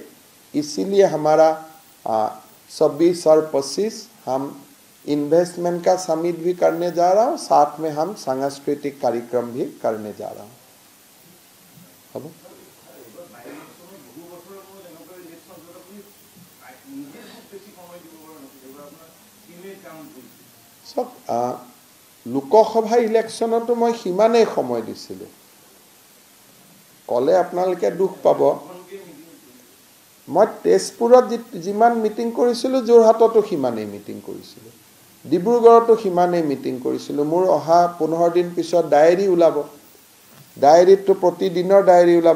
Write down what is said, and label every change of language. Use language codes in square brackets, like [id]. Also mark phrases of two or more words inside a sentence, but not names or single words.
[hi] इसीलिए हमारा 26 और 25 हम इन्वेस्टमेंट का समिट भी करने जा रहा हूँ, साथ में हम सांस्कृतिक कार्यक्रम भी करने जा रहा हूँ। अब सब लोकसभा इलेक्शनতো मैं [as] সিমানেই সময় দিছিলো। কলে আপোনালোকে দুখ পাব, মই তেজপুৰত যিমান মিটিং কৰিছিলো যোৰহাটতো সিমানেই মিটিং কৰিছিলো, ডিব্ৰুগড়তো সিমানেই মিটিং কৰিছিলো। মোৰ অহা 15 দিন পিছত ডায়েৰী ওলাব, ডায়েৰীটো প্ৰতিদিনৰ ডায়েৰী ওলাব।